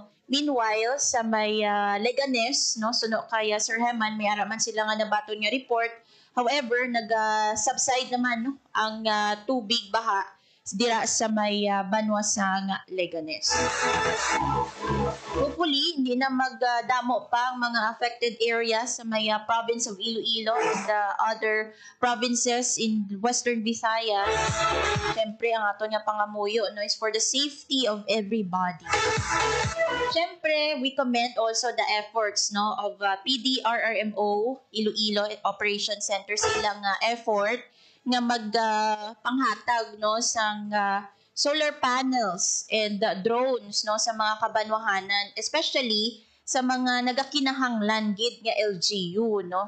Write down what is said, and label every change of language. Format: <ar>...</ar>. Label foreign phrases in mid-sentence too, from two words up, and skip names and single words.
<hil>Meanwhile sa may Leganes no suno kaya Sir Heman may ara man sila nga nabaton nga report. However, nag-subside naman no, ang tubig baha dira sa may banwa sang Leganes.</hil> <en>Hopefully,</en> <hil>hindi na magdamo pa ang mga</hil> <en>affected areas</en> <hil>sa may</hil> <en>province of Iloilo and the other provinces in Western Visayas.</en> <hil>Siyempre, ang ato niya pangamuyo no,</hil> <en>is for the safety of everybody.</en> <hil>Siyempre,</hil> <en>we commend also the efforts</en> <hil>no of PDRRMO Iloilo Operation Center sa ilang effort nga magpanghatag no sang</hil> <en>solar panels and drones</en> <hil>no sa mga kabanwahanan, especially sa mga nagakinahanglan gid nga LGU no.</hil>